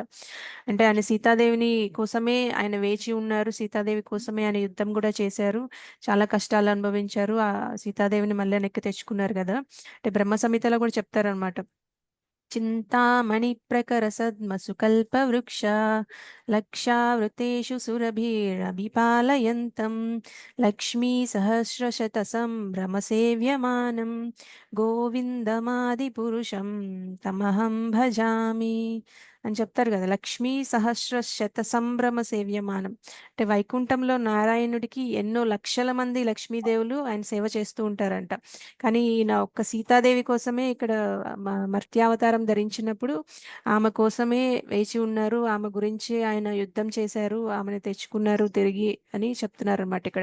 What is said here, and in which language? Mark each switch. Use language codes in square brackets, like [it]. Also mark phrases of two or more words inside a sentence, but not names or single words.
[te] అంటే ఆయన సీతాదేవిని కోసమే ఆయన వేచి ఉన్నారు, సీతాదేవి కోసమే ఆయన యుద్ధం కూడా చేశారు, చాలా కష్టాలు అనుభవించారు, ఆ సీతాదేవిని మళ్ళీ వెనక్కి తెచ్చుకున్నారు కదా. అంటే బ్రహ్మ సంహితలో కూడా చెప్తారనమాట. [sa] చింతామణి ప్రకర సద్మసు కల్పవృక్ష లక్షావృతేషు సురభిరభిపాలయంతం లక్ష్మీ సహస్రశత సంభ్రమ సేవ్యమానం గోవిందమాది పురుషం తమహం భజామి [te] అని చెప్తారు కదా. [sa] లక్ష్మీ సహస్రశత సంభ్రమ సేవ్యమానం [te] అంటే వైకుంఠంలో నారాయణుడికి ఎన్నో లక్షల మంది లక్ష్మీదేవులు ఆయన సేవ చేస్తూ ఉంటారంట. కానీ ఈయన ఒక్క సీతాదేవి కోసమే ఇక్కడ మర్త్యావతారం ధరించినప్పుడు ఆమె కోసమే వేచి ఉన్నారు, ఆమె గురించి ఆయన యుద్ధం చేశారు, ఆమెను తెచ్చుకున్నారు తిరిగి అని చెప్తున్నారు అనమాట ఇక్కడ.